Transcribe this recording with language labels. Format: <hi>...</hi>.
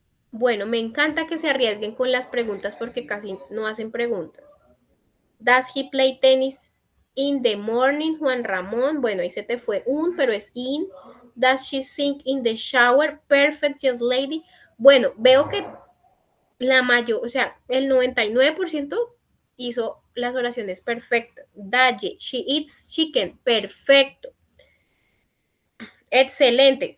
<es>Bueno, me encanta que se arriesguen con las preguntas porque casi no hacen preguntas.</es> <en>Does he play tennis in the morning, Juan Ramón?</en> <es>Bueno, ahí se te fue un, pero es in.</es> <en>Does she sing in the shower? Perfect, yes, lady.</en> <es>Bueno, veo que La mayor, o sea, el 99% hizo las oraciones perfectas.</es> <en>Daye, she eats chicken,</en> <es>perfecto. Excelente.</es>